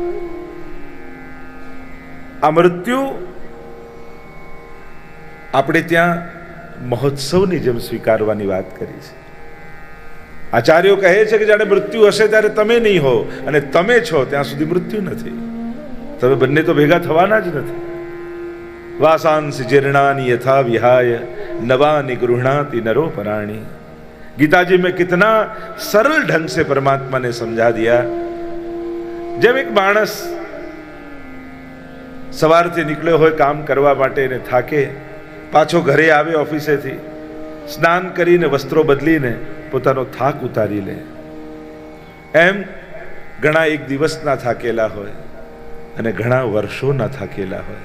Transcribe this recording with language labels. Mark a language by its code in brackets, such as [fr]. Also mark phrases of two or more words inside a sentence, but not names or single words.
[gu] આ મૃત્યુ આપણે ત્યાં મહોત્સવની જેમ સ્વીકારવાની વાત કરી છે. આચાર્યો કહે છે કે જાણે મૃત્યુ હશે ત્યારે તમે નહીં હો, અને તમે છો ત્યાં સુધી મૃત્યુ નથી. તમે બંને તો ભેગા થવાના જ નથી. [sa] वासांसि जीर्णानि यथा विहाय नवानि गृह्णाति नरो पराणि. [hi] गीता जी में कितना सरल ढंग से परमात्मा ने समझा दिया. [gu] જેમ એક માણસ સવારથી નીકળ્યો હોય કામ કરવા માટે ને થાકે, પાછો ઘરે આવે ઓફિસેથી, સ્નાન કરીને વસ્ત્રો બદલીને પોતાનો થાક ઉતારી લે, એમ ઘણા એક દિવસના થાકેલા હોય અને ઘણા વર્ષોના થાકેલા હોય.